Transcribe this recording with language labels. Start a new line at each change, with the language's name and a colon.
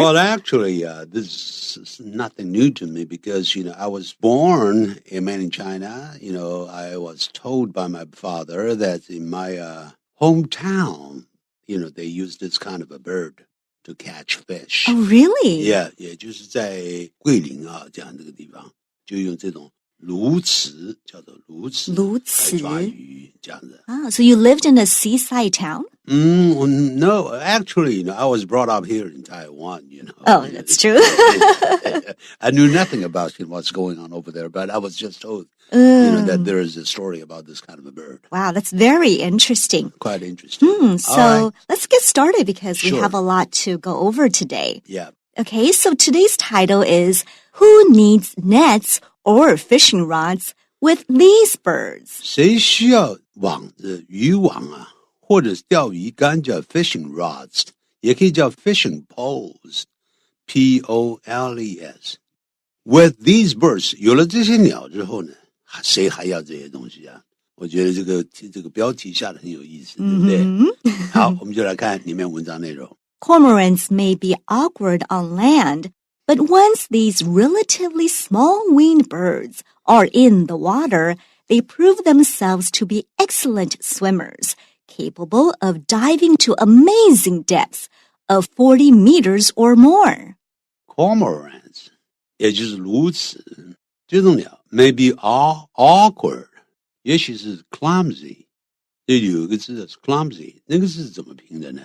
English: Well, actually, this is nothing new to me because, I was born in mainland China. I was told by my father that in my hometown, they use this kind of a bird to catch fish. Oh, really?
Chinese: Yeah, 就是在桂林啊这样这个地方，就用这种鸬鹚，叫做鸬鹚来抓鱼这样子。
English: So you lived in a seaside town? No, actually, I was brought up here in Taiwan, Oh, that's true. I knew nothing about what's going on over there, but I was just told, that there is a story about this kind of a bird. Wow, that's very interesting. Quite interesting. So let's get started because we Sure. have a lot to go over today. Yeah. Okay, so today's title is Who Needs Nets or Fishing Rods with These Birds?
Chinese: 谁需要网子、渔网啊，或者是钓鱼竿叫 fishing rods， 也可以叫 fishing poles, P-O-L-E-S.
English: With these birds,
Chinese: 有了这些鸟之后呢，谁还要这些东西啊？我觉得这个标题下得很有意思，对不对？好，我们就来看里面文章内容。
English: Cormorants may be awkward on land, but once these relatively small-winged birds are in the water, they prove themselves to be excellent swimmers, capable of diving to amazing depths of 40 meters or more.
Chinese: Cormorants, 也就是鸬鹚，这种鸟
English: may be awkward,
Chinese: 也许是 clumsy. 这里有一个字是 clumsy， 那个字怎么拼的呢？